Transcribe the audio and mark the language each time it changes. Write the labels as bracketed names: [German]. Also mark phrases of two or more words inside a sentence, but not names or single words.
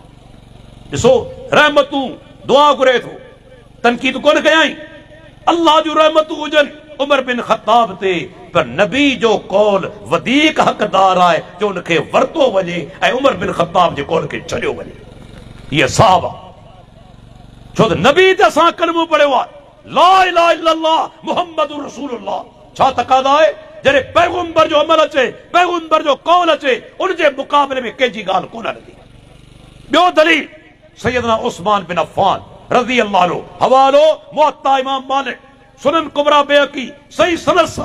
[Sindhi] ॾिसो, रहमतूं दुआ घुरे थो, तनक़ीद कोन कयाई। अल्लाह जो रहमतूं हुजनि उमर बिन ख़त्ताब ते, पर नबी जो कौल वधीक हक़दार आहे जो उनखे वरतो वञे ऐं उमर बिन ख़त्ताब जे कौल खे छॾियो वञे। हीअ साहब आहे, छो त नबी ते असां कलमो पढ़ियो आहे, [Arabic] لا إله إلا الله محمد رسول الله. [Sindhi] छा तक़ादा आहे? जॾहिं पैगंबर जो अमल अचे, पैगंबर जो कौल अचे, उनजे मुक़ाबले में कंहिंजी ॻाल्हि कोन हलंदी। ॿियो दलील, सैयदना उस्मान बिन अफ़्फ़ान [Arabic] رضي الله عنه, [Sindhi] हवालो मुअत्ता इमाम मालिक, सुनन कुबरा बैहक़ी, सही सनद सां।